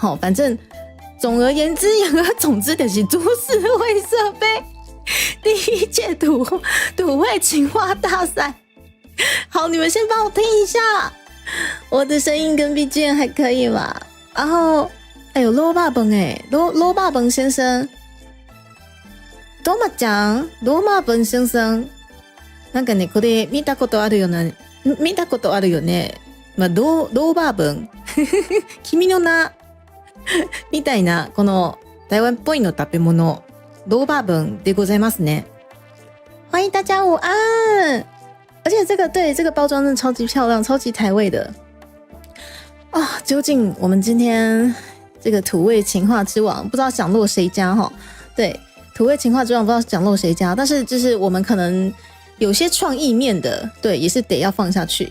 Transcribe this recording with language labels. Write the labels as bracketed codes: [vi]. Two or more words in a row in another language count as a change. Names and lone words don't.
[zh] 好，反正总而言之，言而总之就是株式会社杯第1届土味情话大赛。好，你们先帮我听一下，我的声音跟 BGM 还可以吗？然后，哎呦，罗巴本罗巴本先生， [ja] どうもちゃん、罗巴本先生、なんかね、これ見たことあるよね、見たことあるよね。まあ、ローバー本、君の名みたいなこの台湾っぽいの食べ物、ローバー本でございますね。 [zh] 欢迎大家午安。而且这个包装真的超级漂亮，超级台味的啊！究竟我们今天这个土味情话之王不知道奖落谁家哈？对，土味情话之王不知道奖落谁家，但是就是我们可能有些创意面的，对，也是得要放下去。